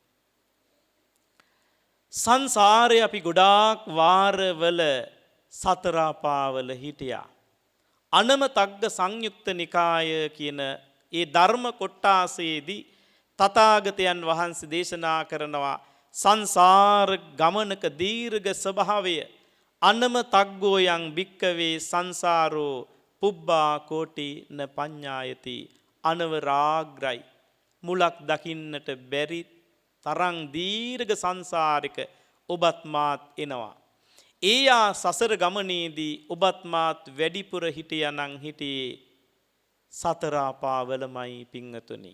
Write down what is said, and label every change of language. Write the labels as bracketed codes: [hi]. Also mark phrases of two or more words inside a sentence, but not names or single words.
[si] සංසාරේ අපි ගොඩාක් වාරවල සතර අපාවල හිටියා. අනමතග්ග සංයුක්ත නිකාය කියන ඒ ධර්ම කොටාසේදී තථාගතයන් වහන්සේ දේශනා කරනවා, සංසාර ගමනක දීර්ඝ ස්වභාවය [pi] අනම තග්ගෝ යං භික්කවේ සංසාරෝ පුබ්බා කෝටි න පඤ්ඤායති [si] අනවරාග්‍රයි මුලක් දකින්නට බැරි තරං දීර්ඝ සංසාරික ඔබත් මාත් එනවා. ඒයා සසර ගමනේදී ඔබත් මාත් වැඩිපුර හිටියානම් හිටියේ සතර අපාවලමයි පිංගතුනි.